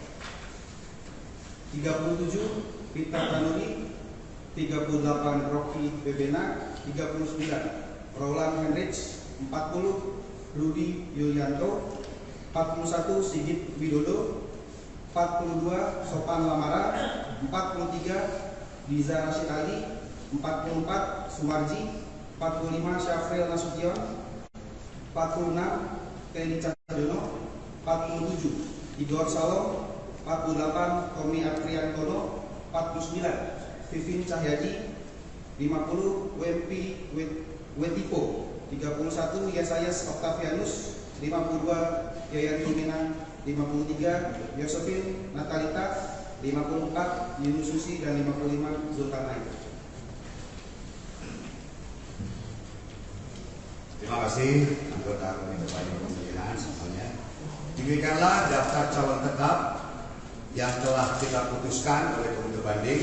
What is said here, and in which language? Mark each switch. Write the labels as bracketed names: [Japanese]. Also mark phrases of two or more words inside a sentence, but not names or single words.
[Indonesian] 37, Peter Tanuri. 38, Rocky Bebena. 39, Roland Henrich. 40, Rudi Yulianto. 41, Sigit Widodo. 42, Sopan Lamara. 43, Diza Rashid Ali. 44, Sumarji. 45, Syafril Nasution. 46, Teni Cahyono. 47, Igor Salom. 48, Tommy Apriantono. 49, Vivin Cahyadi. 50, Wempi Wetipo. 31, Yesayas Octavianus. 52, Yayan Tuminan. 53, Josephine Natalita. 54, Yunus Susi. Dan 55, Zulkarnain. Terima kasih anggota Komite Banding Pemilihan semuanya. Demikianlah daftar calon tetap yang telah kita putuskan oleh Komite Banding.